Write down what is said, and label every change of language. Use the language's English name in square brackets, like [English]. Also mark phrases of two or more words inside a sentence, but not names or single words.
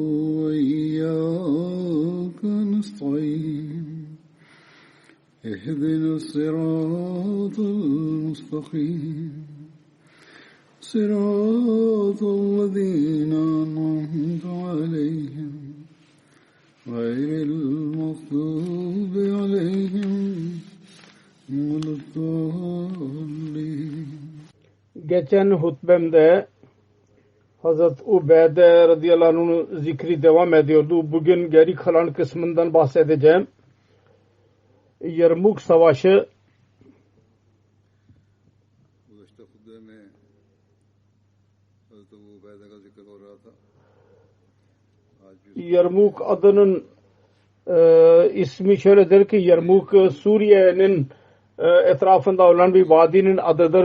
[Arabic] وإياك نستعين اهدنا الصراط المستقيم صراط الذين أنعمت عليهم غير المغضوب عليهم ولا الضالين. [Turkish] Geçen hutbemde Hazreti Ubeyde radıyallahu anh'ın zikri devam ediyordu. Bugün geri kalan kısmından bahsedeceğim. Yermuk Savaşı Yermuk adının ismi şöyledir ki Yermuk Suriye'nin etrafında olan bir vadinin adıdır.